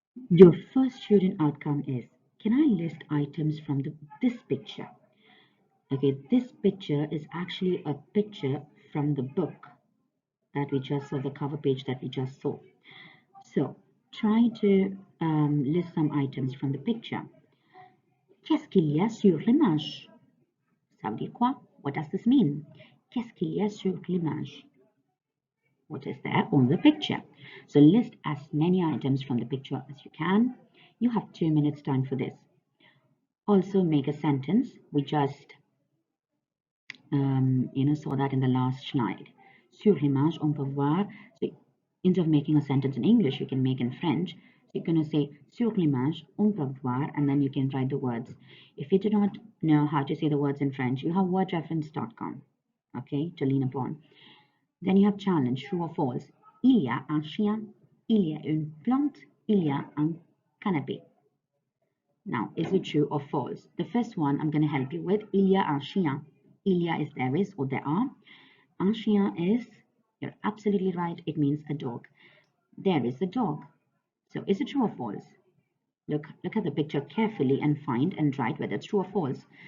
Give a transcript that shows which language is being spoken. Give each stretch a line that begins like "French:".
English: Your first student outcome is, can I list items from this picture? Okay, this picture is actually a picture from the book that we just saw, the cover page that we just saw. So try to list some items from the picture.
French: Qu'est-ce qu'il y a sur l'image? Ça veut dire quoi?
English: What does this mean?
French: Qu'est-ce qu'il y a sur l'image?
English: What is there on the picture? So list as many items from the picture as you can. You have 2 minutes time for this. Also make a sentence. We just saw that in the last slide.
French: Sur l'image, on peut voir.
English: So instead of making a sentence in English, you can make in French. So you're going to say
French: sur l'image, on peut voir,
English: and then you can write the words. If you do not know how to say the words in French, you have wordreference.com, okay, to lean upon. Then you have challenge, true or false.
French: Il y a un chien, il y a une plante, il y a un canapé.
English: Now, is it true or false? The first one I'm going to help you with.
French: Il y a un chien. Il y a
English: is there is or there are.
French: Un chien
English: is, you're absolutely right, it means a dog. There is a dog. So is it true or false? Look at the picture carefully and find and write whether it's true or false.